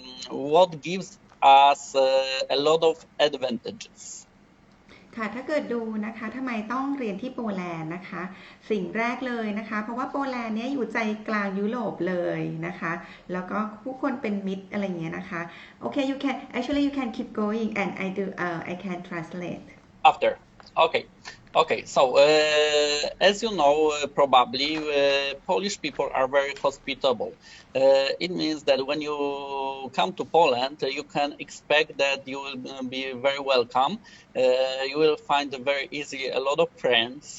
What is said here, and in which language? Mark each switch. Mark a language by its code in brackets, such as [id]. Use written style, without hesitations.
[en] What gives us a lot of advantages. [th] ค่ะถ้าเกิดดูนะคะทำไมต้องเรียนที่โปแลนด์นะคะสิ่งแรกเลยนะคะเพราะว่าโปแลนด์เนี่ยอยู่ใจกลางยุโรปเลยนะคะแล้วก็ผู้คนเป็นมิตรอะไรเงี้ยนะคะโอเค [en] you can actually you can keep going and I can translate After. Okay. Okay. So, as you know, probably Polish people are very hospitable. It means that when you come to Poland, you can expect that you will be very welcome. You will find very easy a lot of friends.